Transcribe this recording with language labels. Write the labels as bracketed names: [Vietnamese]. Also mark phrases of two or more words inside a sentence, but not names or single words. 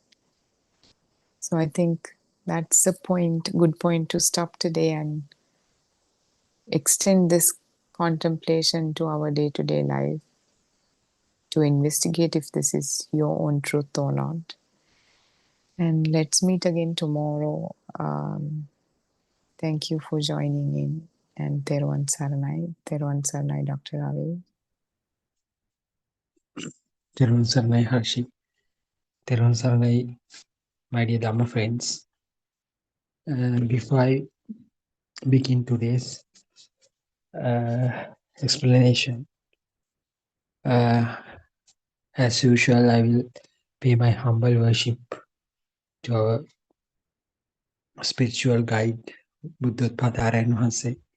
[English] So I think that's a good point to stop today and extend this contemplation to our day-to-day life, to investigate if this is your own truth or not. And let's meet again tomorrow. Thank you for joining in. And [Sinhala] Teruvan Saranai, [English] Dr. Ravi. [Sinhala] Teruvan Saranai, Harshi. Teruvan Saranai, [English] my dear Dhamma friends. Before I begin today's explanation, as usual, I will pay my humble worship to our spiritual guide, Buddothpada Aranwanse.